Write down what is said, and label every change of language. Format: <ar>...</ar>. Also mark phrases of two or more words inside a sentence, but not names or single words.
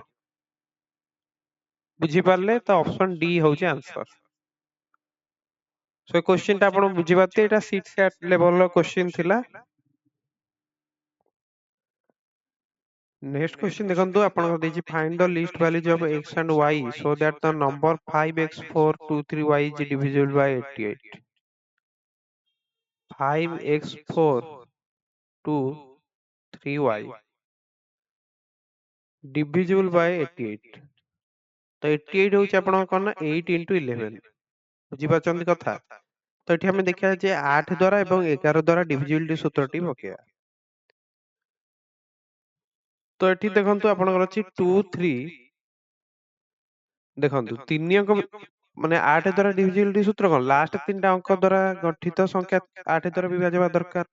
<or>ବୁଝିପାରିଲେ? ତ ଅପସନ ଡି ହଉଛି ଆନ୍ସର। ସୋ କ୍ୱେଶ୍ଚିନ୍ ଟା ଆପଣ ବୁଝିପାରୁଥିବେ, ଏଟା</or> <en>CET SAT level question</en> <or>ଥିଲା।</or> <en>next question</en> <or>ଦେଖନ୍ତୁ, ଆପଣଙ୍କର ଦେଇଛି</or> <en>find the least values of x and y so that the number 5x423y is divisible by 88। 5x423y divisible by 88।</en> <or>ତ 88 ହଉଛି ଆପଣଙ୍କ କଣ ନା 8 into 11। ବୁଝିପାରୁଛନ୍ତି କଥା? ତ ଏଠି ଆମେ ଦେଖିବା ଯେ 8 ଦ୍ୱାରା ଏବଂ 11 ଦ୍ୱାରା ଡିଭିଜିବିଲିଟି ସୂତ୍ରଟି ପକେଇବା। ତ ଏଠି ଦେଖନ୍ତୁ ଆପଣଙ୍କର ଅଛି 2 3, ଦେଖନ୍ତୁ 3 ଅଙ୍କ ମାନେ 8 ଦ୍ୱାରା ଡିଭିଜିବିଲିଟି ସୂତ୍ର କଣ, ଲାଷ୍ଟ 3ଟା ଅଙ୍କ ଦ୍ୱାରା ଗଠିତ ସଂଖ୍ୟା 8 ଦ୍ୱାରା ବିଭାଜ୍ୟ ହେବା ଦରକାର।</or>